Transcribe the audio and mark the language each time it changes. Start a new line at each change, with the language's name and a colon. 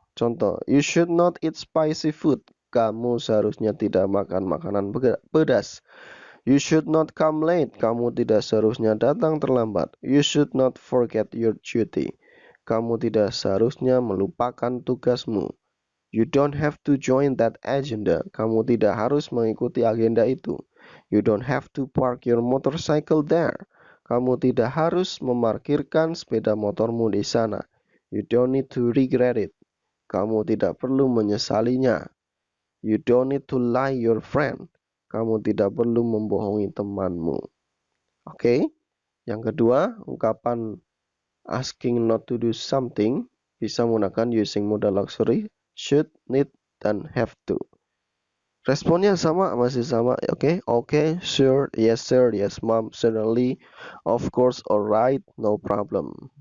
English: Contoh, you should not eat spicy food.
Indonesian: Kamu seharusnya tidak makan makanan pedas.
English: You should not come late.
Indonesian: Kamu tidak seharusnya datang terlambat.
English: You should not forget your duty.
Indonesian: Kamu tidak seharusnya melupakan tugasmu.
English: You don't have to join that agenda.
Indonesian: Kamu tidak harus mengikuti agenda itu.
English: You don't have to park your motorcycle there.
Indonesian: Kamu tidak harus memarkirkan sepeda motormu di sana.
English: You don't need to regret it.
Indonesian: Kamu tidak perlu menyesalinya.
English: You don't need to lie your friend.
Indonesian: Kamu tidak perlu membohongi temanmu. Oke. Yang kedua, ungkapan asking not to do something bisa menggunakan using modal auxiliary should, need, dan have to. Responnya sama, masih sama.
English: Okay, sure, yes sir, yes mom, certainly, of course, alright, no problem.